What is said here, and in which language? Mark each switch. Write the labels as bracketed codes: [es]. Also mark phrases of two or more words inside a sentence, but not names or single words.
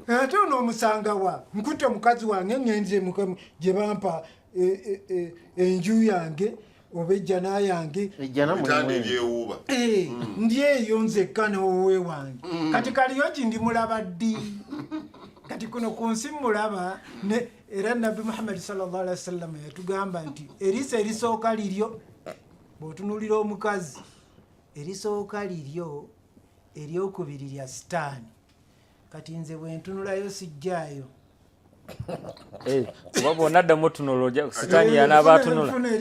[lg] Ate ono omusanga wa nkutte mukazi wange ngenze gye bampa enju yange oba ejjana yange bitande ebyewuuba ndi eyo nzekka n'owowe wange kati kaliyoki ndi mulaba ddi kati kuno ku nsi mulaba era nabbi muhammadi [ar] صلى الله عليه وسلم [lg] yatugamba nti eriisa erisooka liryo bw'otunuulira omukazi erisooka liryo eryokubiri lya sitaani kati nze bwe ntunulayo sijjaayo kuba bwonna addamu otunula sitaani yanaaba atunula.